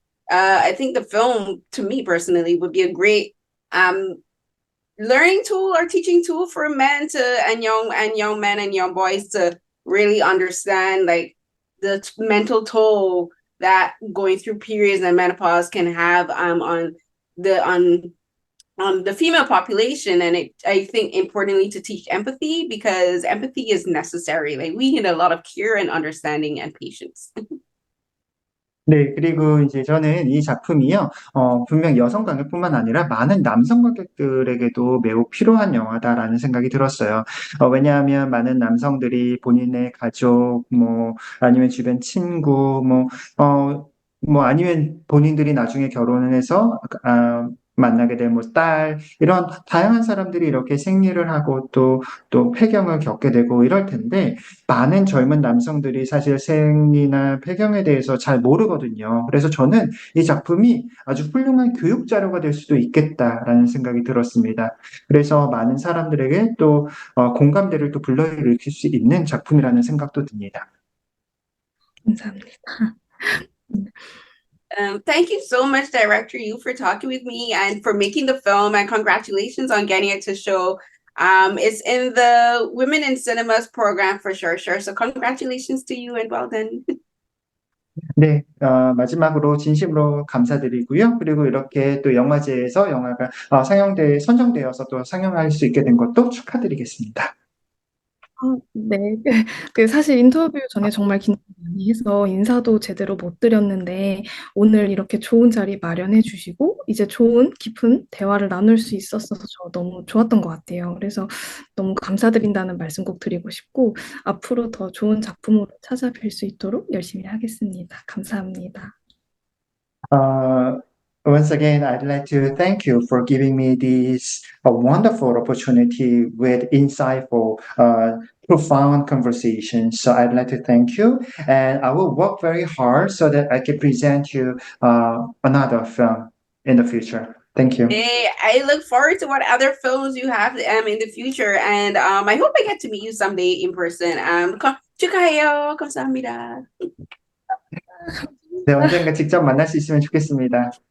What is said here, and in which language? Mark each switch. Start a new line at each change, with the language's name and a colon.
English: I think the film, to me personally, would be a great learning tool or teaching tool for men and young men and young boys to really understand like the mental toll that going through periods and menopause can have on the female population. And I think importantly to teach empathy, because empathy is necessary. Like we need a lot of care and understanding and patience.
Korean: 네, 그리고 이제 저는 이 작품이요, 분명 여성 관객뿐만 아니라 많은 남성 관객들에게도 매우 필요한 영화다라는 생각이 들었어요. 왜냐하면 많은 남성들이 본인의 가족, 뭐, 아니면 주변 친구, 아니면 본인들이 나중에 결혼을 해서, 만나게 될 뭐 딸, 이런 다양한 사람들이 이렇게 생리를 하고 또 폐경을 겪게 되고 이럴 텐데, 많은 젊은 남성들이 사실 생리나 폐경에 대해서 잘 모르거든요. 그래서 저는 이 작품이 아주 훌륭한 교육 자료가 될 수도 있겠다라는 생각이 들었습니다. 그래서 많은 사람들에게 또 공감대를 또 불러일으킬 수 있는 작품이라는 생각도 듭니다. 감사합니다.
English: Thank you so much, Director Yu, for talking with me and for making the film, and congratulations on getting it to show It's in the Women in Cinemas program for sure. So congratulations to you and well done.
Korean: 네, 마지막으로 진심으로 감사드리고요. 그리고 이렇게 또 영화제에서 영화가 선정되어서 또 상영할 수 있게 된 것도 축하드리겠습니다. 네. 그 사실 인터뷰 전에 정말 긴장 많이 해서 인사도 제대로 못 드렸는데 오늘 이렇게 좋은 자리 마련해 주시고 이제 좋은 깊은 대화를 나눌 수 있었어서 저 너무 좋았던 것 같아요. 그래서 너무 감사드린다는 말씀 꼭 드리고 싶고 앞으로 더 좋은 작품으로 찾아뵐 수 있도록 열심히 하겠습니다. 감사합니다.
English: Uh, Once again, I'd like to thank you for giving me this wonderful opportunity with insightful, profound conversations. So I'd like to thank you, and I will work very hard so that I can present you another film in the future. Thank you. Hey, I look forward to what other films you have in the future, and I hope I get to meet you someday in person.
Korean: 축하해요. 감사합니다. 네, 언젠가 직접 만날 수 있으면 좋겠습니다.